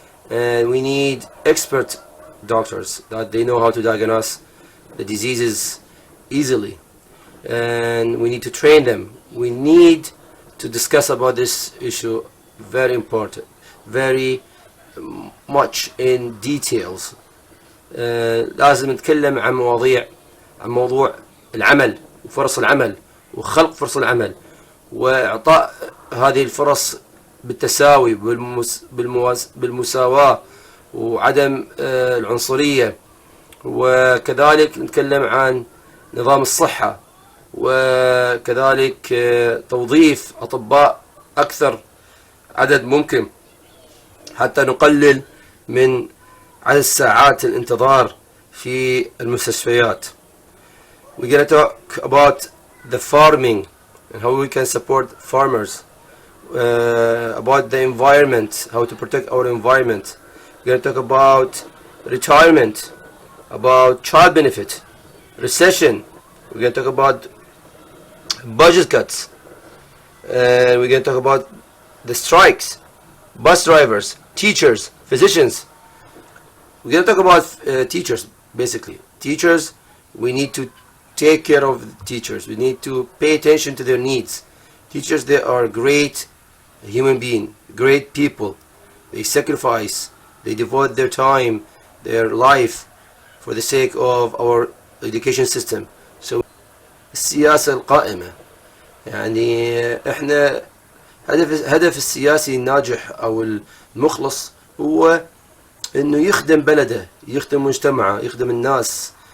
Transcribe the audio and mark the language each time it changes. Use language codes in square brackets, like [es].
[en] And we need expert doctors that they know how to diagnose the diseases easily, and we need to train them. We need to discuss about this issue, very important, very much in details. [ar] لازم نتكلم عن موضوع العمل وفرص العمل وخلق فرص العمل وإعطاء هذه الفرص بالتساوي بالمساواة وعدم العنصرية. وكذلك نتكلم عن نظام الصحة، وكذلك توظيف أطباء أكثر عدد ممكن حتى نقلل من عدد ساعات الانتظار في المستشفيات. [en] We're going to talk about the farming and how we can support farmers, about the environment, how to protect our environment. We're going to talk about retirement, about child benefit, recession. We're going to talk about budget cuts, and we're going to talk about the strikes, bus drivers, teachers, physicians. We're going to talk about teachers, basically. Teachers, we need to take care of the teachers. We need to pay attention to their needs. Teachers, they are great human beings, great people. They sacrifice, they devote their time, their life for the sake of our education system. [ar] So السياسة القائمة، يعني احنا هدف السياسي الناجح او المخلص هو انه يخدم بلده، يخدم مجتمعه، يخدم الناس.